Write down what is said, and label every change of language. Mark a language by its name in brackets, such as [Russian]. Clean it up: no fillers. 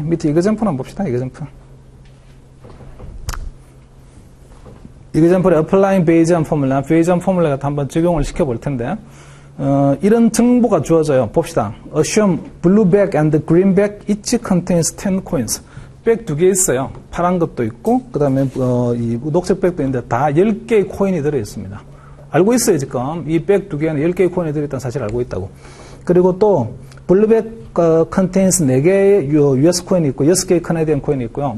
[Korean] 밑에 example 한번 봅시다. example. example에 [English] applying Bayesian formula, Bayesian formula [Korean] 같은 한번 적용을 시켜볼 텐데, 이런 정보가 주어져요. 봅시다. [English] assume blue bag and green bag each contains 10 coins. [Korean] 백 두 개 있어요. 파란 것도 있고, 그 다음에 이 녹색 백도 있는데 다 10개의 코인이 들어있습니다. 알고 있어요, 지금. 이 백 두 개는 10개의 코인이 들어있다는 사실 알고 있다고. 그리고 또 블루백 컨테인스 4개의 US 코인이 있고 6개의 캐나디언 코인이 있고요.